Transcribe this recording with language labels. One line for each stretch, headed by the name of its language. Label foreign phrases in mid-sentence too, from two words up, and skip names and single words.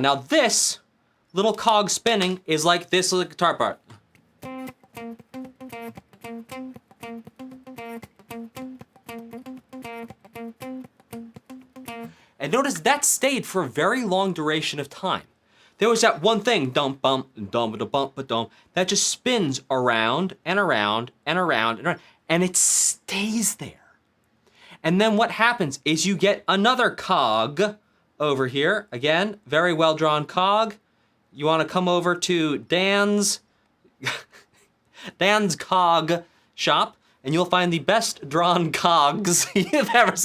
English: Now this little cog spinning is like this little guitar part. And notice that stayed for a very long duration of time. There was that one thing, dump bump, dum ba bump ba dum, that just spins around and around and around and around, and it stays there. And then what happens is you get another cog over here. Again, very well drawn cog. You want to come over to Dan's cog shop, and you'll find the best drawn cogs you've ever seen.